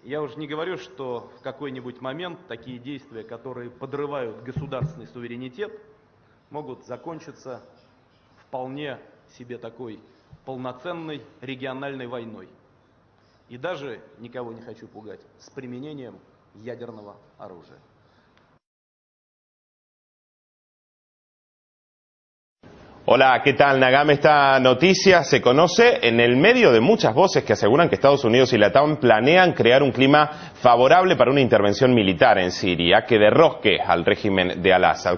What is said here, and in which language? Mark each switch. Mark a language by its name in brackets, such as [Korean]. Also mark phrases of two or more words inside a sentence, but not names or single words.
[Russian] Я уже не говорю, что в какой-нибудь момент такие действия, которые подрывают государственный суверенитет, могут закончиться вполне себе такой полноценной региональной войной. И даже, никого не хочу пугать, с применением ядерного оружия. [Spanish] Hola, ¿qué tal, Nagam? Esta noticia se conoce en el medio de muchas voces que aseguran que Estados Unidos y la OTAN planean crear un clima favorable para una intervención militar en Siria que derroque al régimen de Al-Assad.